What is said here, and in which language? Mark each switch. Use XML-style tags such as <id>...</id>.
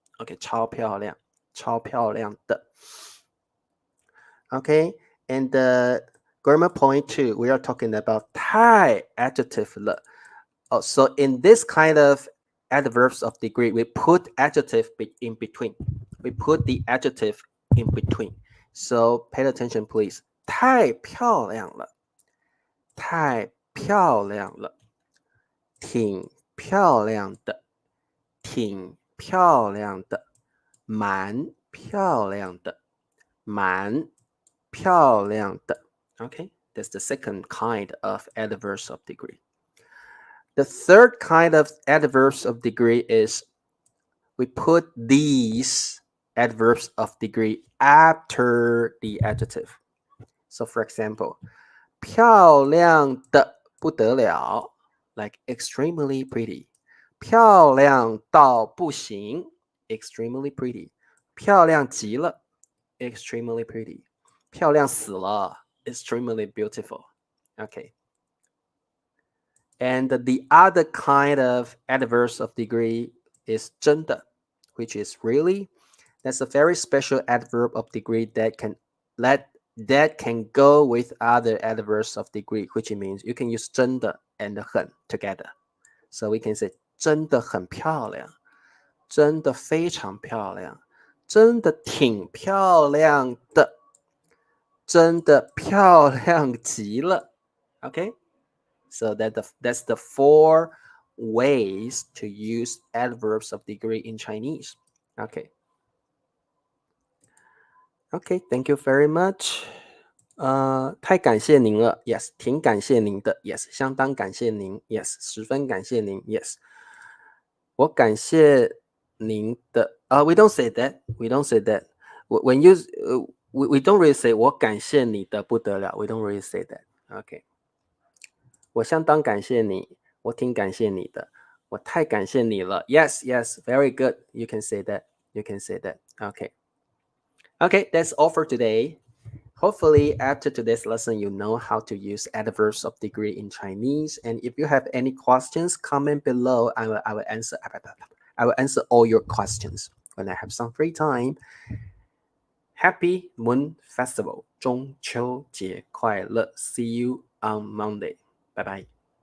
<en>Okay, 超漂亮的 Okay, and the grammar point 2, we are talking about 太 adjective 了 So in this kind of adverbs of degree, we put adjective in between. We put the adjective in between. So pay attention, please.</en> <zh>太漂亮了，太漂亮了，挺漂亮的，挺漂亮的，蛮漂亮的，蛮漂亮的。</zh> <en>Okay, that's the second kind of adverbs of degree. The third kind of adverbs of degree is we put these adverbs of degree after the adjective. So for example, 漂亮的不得了 like extremely pretty. 漂亮到不行 extremely pretty. 漂亮极了 extremely pretty. 漂亮死了 extremely beautiful. Okay. And the other kind of adverbs of degree is 真的, which is really. That's a very special adverb of degree that can go with other adverbs of degree, which means you can use 真的 and 很 together. So we can say</en> <zh>真的很漂亮，真的非常漂亮，真的挺漂亮的，真的漂亮极了。</zh> <en>Okay? So that's the 4 ways to use adverbs of degree in Chinese. Okay. Okay, thank you very much.</en> <zh>太感谢您了 ，yes， 挺感谢您的 ，yes， 相当感谢您 ，yes， 十分感谢您 ，yes。我感谢您的</zh> <en>we don't say that. We don't say that. When you we don't really say</en> <zh>我感谢你的不得了</zh> <en>We don't really say that. Okay.</en> <zh>我相当感谢你，我挺感谢你的，我太感谢你了</zh> <en>Yes, yes, very good. You can say that. You can say that. Okay. Okay, that's all for today. Hopefully, after today's lesson, you know how to use adverbs of degree in Chinese. And if you have any questions, comment below. I will answer. I will answer all your questions when I have some free time. Happy Moon Festival,</en> <zh>中秋节快乐.</zh> <en>See you on Monday. Bye bye.</en>